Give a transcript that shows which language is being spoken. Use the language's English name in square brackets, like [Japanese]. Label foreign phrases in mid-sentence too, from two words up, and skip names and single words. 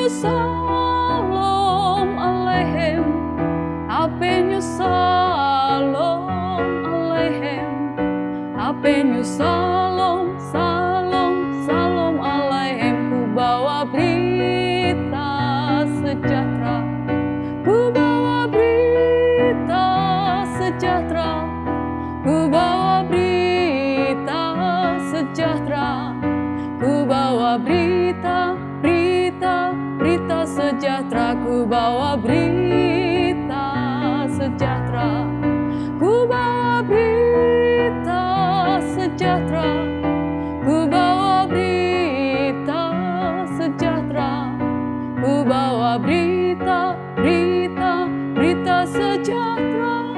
[Hebrew] שלום עליכם, הבאנו שלום עליכם, הבאנו שלום, שלום, שלום עליכם. [Indonesian] Ku bawa berita sejahtera, ku bawa berita sejahtera, ku bawa berita sejahtera, ku bawa berita, berita, berita sejahtera, ku bawa berita sejahtera, ku bawa berita sejahtera, ku bawa berita sejahtera, ku bawa berita, berita, berita sejahtera.